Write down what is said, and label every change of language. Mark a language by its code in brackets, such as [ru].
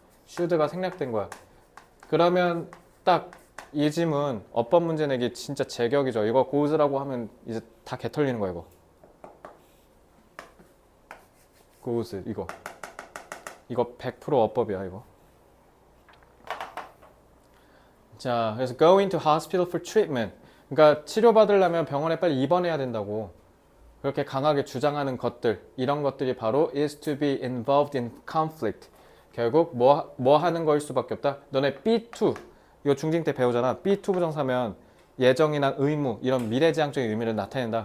[ko] should가 생략된 거야. 그러면 딱 이 지문 어법 문제 내기 진짜 제격이죠. 이거 goes라고 하면 이제 다 개털리는 거야 이거. goes 이거 100% 어법이야 이거. [en] 자, 그래서 go into hospital for treatment. [ko] 그러니까 치료받으려면 병원에 빨리 입원해야 된다고. 그렇게 강하게 주장하는 것들, 이런 것들이 바로 [en] is to be involved in conflict. [ko] 결국 뭐 하는 거일 수밖에 없다. 너네 B2, 이거 중딩 때 배우잖아. B2 부정사면 예정이나 의무, 이런 미래지향적인 의미를 나타낸다.